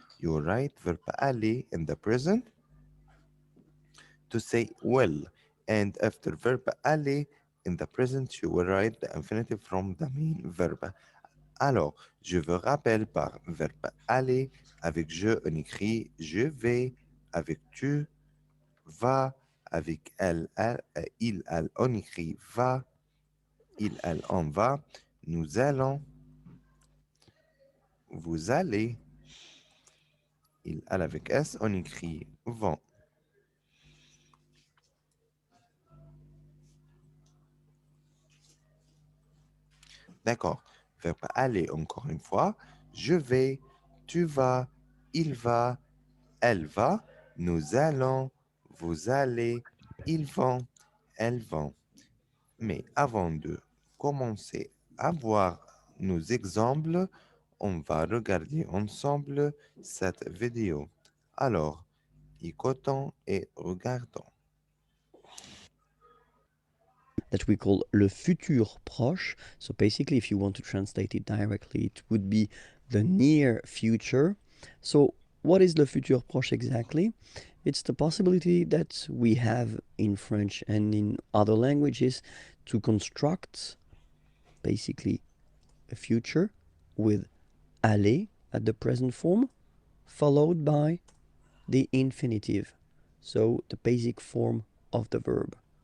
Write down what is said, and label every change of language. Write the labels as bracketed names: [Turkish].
[English] You write verbe aller in the present to say well, and after verb aller in the present, you will write the infinitive from the main verb. [French] Alors, je vous rappelle par verbe aller, avec je, on écrit je vais, avec tu, va, avec il, elle, on écrit va, il, elle, on va, nous allons, vous allez, il, elle, avec s, on écrit vont. D'accord. Verbe aller encore une fois. Je vais, tu vas, il va, elle va, nous allons, vous allez, ils vont, elles vont. Mais avant de commencer à voir nos exemples, on va regarder ensemble cette vidéo. Alors, écoutons et regardons. [English] That we call le futur proche. So basically, if you want to translate it directly, it would be the near future. So what is le futur proche exactly? It's the possibility that we have in French and in other languages to construct basically a future with aller at the present form followed by the infinitive, so the basic form of the verb.